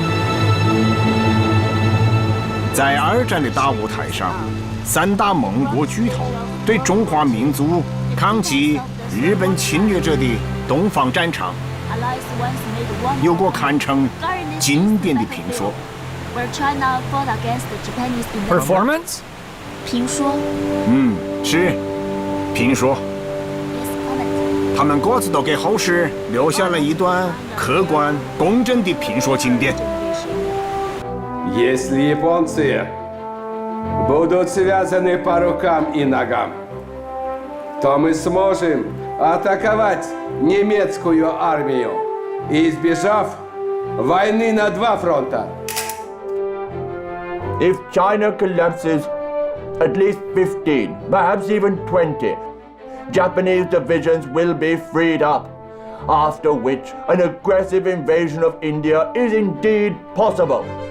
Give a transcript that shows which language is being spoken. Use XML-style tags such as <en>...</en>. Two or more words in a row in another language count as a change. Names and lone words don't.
<zh>在2战的大舞台上，3大盟国巨头对中华民族抗击日本侵略者的东方战场有过堪称经典的评说。 Performance？评说。是评说。他们各自都给后世留下了一段客观公正的评说经典。</zh> <ru>Если японцы будут связаны по рукам и ногам, то мы сможем атаковать немецкую армию и избежав войны на два фронта.</ru> <en>If China collapses, at least 15, perhaps even 20, Japanese divisions will be freed up, after which an aggressive invasion of India is indeed possible.</en>